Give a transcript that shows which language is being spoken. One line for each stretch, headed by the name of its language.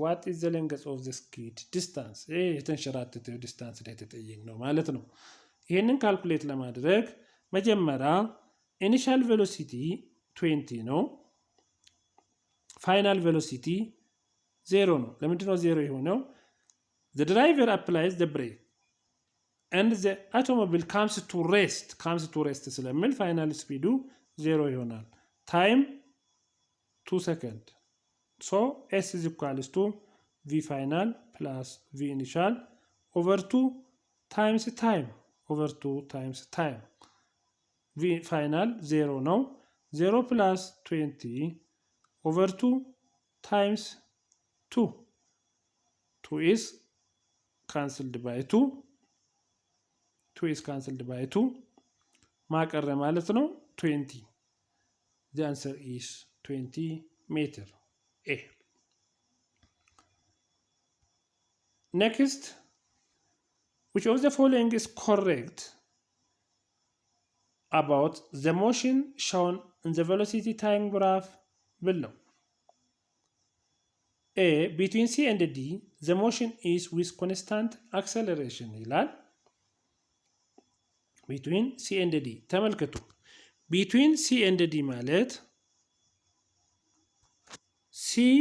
English: What is the length of the skid distance?
Amharic: የተንሸራተተው ዲስታንስ ላይ ተጠየቅ ነው ማለት ነው። ይሄንን ካልኩሌት ለማድረግ መጀመሪያ ኢኒሻል ቬሎሲቲ 20 ነው። ፋይናል ቬሎሲቲ 0 ነው። ለምንድን ነው 0 የሆነው?
English: The driver applies the brake and the automobile comes to rest
Amharic: ስለሚል ፋይናል ስፒዱ 0 ይሆናል። ታይም 2 ሰከንድ
English: so S is equals to V final plus V initial over 2 times time over 2 times time. V final 0
Amharic: ነው።
English: 0 plus 20 over 2 times 2. 2 is cancelled by 2. 2 is cancelled by 2.
Amharic: ማቀረ ማለት ነው
English: 20. The answer is 20 meter. A. next, which of the following is correct about the motion shown in the velocity time graph below? A. Between C and D, the motion is with constant acceleration
Amharic: ይላል።
English: Between C and D
Amharic: ተመልከቱ።
English: Between C and D
Amharic: ማለት
English: C